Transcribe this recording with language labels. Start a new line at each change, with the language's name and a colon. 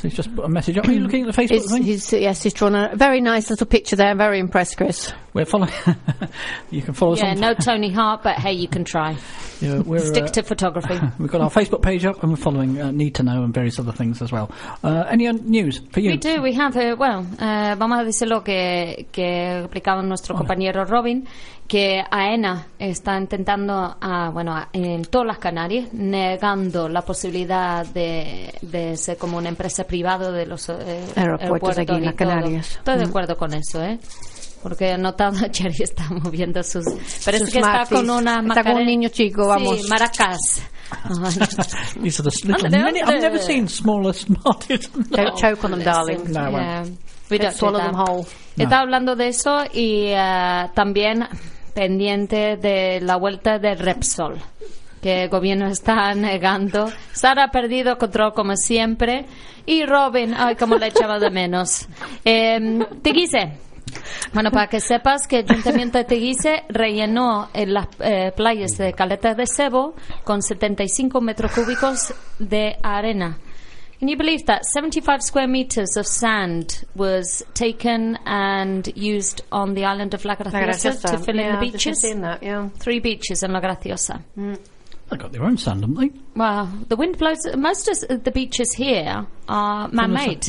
English: He's just put a message up. Are you looking at the Facebook thing? He's drawn a very nice little picture there. I'm very impressed, Chris. We're following. You can follow us. Yeah, no Tony Hart, but hey, you can try. Yeah, we're, stick to photography. We've got our Facebook page up, and we're following Need to Know and various other things as well. Any news for you? We do. We have,
Spanish: vamos a decirlo que replicaba nuestro compañero Robin, que AENA está intentando, en todas las Canarias, negando la posibilidad de ser como una empresa privada de los aeropuertos aquí en las Canarias. Estoy de acuerdo con eso, porque he notado que Cherry está moviendo sus... Parece sus que smarties. Está con una... Está con un niño chico, vamos. Sí, maracas.
English: These are the little mini... I've never seen smaller smarties. Don't choke on them, darling. No, yeah. Swallow them whole.
Spanish: Está hablando de eso y también pendiente de la vuelta de Repsol, que el gobierno está negando. Sara ha perdido control como siempre. Y Robin, ay, como le echaba de menos. Teguise. Bueno, para que sepas que el Ayuntamiento de Teguise rellenó en las playas de Caleta de Cebo con 75 metros cúbicos de arena.
English: Can you believe that 75 square meters of sand was taken and used on the island of La Graciosa to fill in the beaches? I've just seen that, yeah. Three beaches in La Graciosa. They got their own sand, haven't they? Well, the wind blows. Most of the beaches here are man-made.